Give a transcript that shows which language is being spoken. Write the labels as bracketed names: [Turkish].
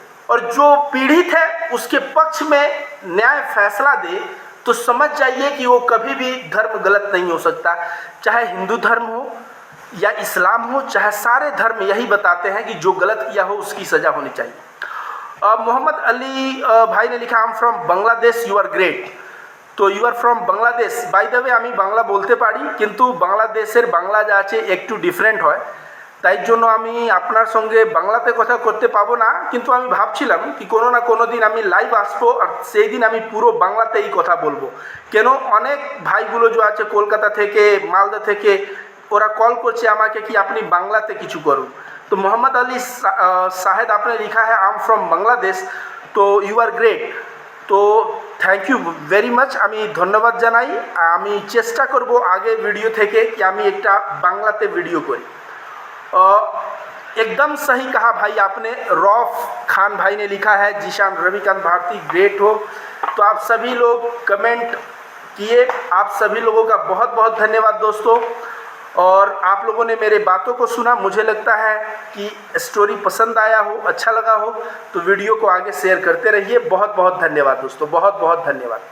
[Hindi] और जो पीड़ित है उसके पक्ष में न्याय फैसला दे, तो समझ जाइए कि वो कभी भी धर्म गलत नहीं हो सकता। चाहे हिंदू धर्म हो या इस्लाम हो, चाहे सारे धर्म यही बताते हैं कि जो गलत किया हो उसकी सज़ा होनी चाहिए। [English] Mohammed Ali [Hindi] भाई ने लिखा, [English] I am from Bangladesh, you are great. [Bangla] तो you are from Bangladesh. [English] by the way [Bangla] আমি বাংলা বলতে পারি, কিন্তু বাংলাদেশের বাংলা যা আছে একটু ডিফারেন্ট হয়, তাই জন্য আমি আপনার সঙ্গে বাংলাতে কথা করতে পাবো না। কিন্তু আমি ভাবছিলাম কি কোনো না কোনো দিন আমি লাইভ আসবো আর সেই দিন আমি পুরো বাংলাতেই কথা বলবো। কেন অনেক ভাইগুলো যে আছে কলকাতা থেকে, মালদা থেকে, ওরা কল করছে আমাকে কি আপনি বাংলাতে কিছু করুন। [English] তো মোহাম্মদ আলী শাহেদ [Hindi] आपने लिखा है [English] I am from Bangladesh, तो you are great. [Bangla] তো [English] thank you very much, [Bangla] আমি ধন্যবাদ জানাই। আমি চেষ্টা করব আগে ভিডিও থেকে कि আমি একটা বাংলাতে ভিডিও করি। [Hindi] एकदम सही कहा भाई आपने। रौफ खान भाई ने लिखा है, जीशान रविकांत भारती ग्रेट हो। तो आप सभी लोग कमेंट किए, आप सभी लोगों का बहुत बहुत धन्यवाद दोस्तों। और आप लोगों ने मेरे बातों को सुना, मुझे लगता है कि स्टोरी पसंद आया हो, अच्छा लगा हो, तो वीडियो को आगे शेयर करते रहिए। बहुत बहुत धन्यवाद दोस्तों, बहुत बहुत धन्यवाद।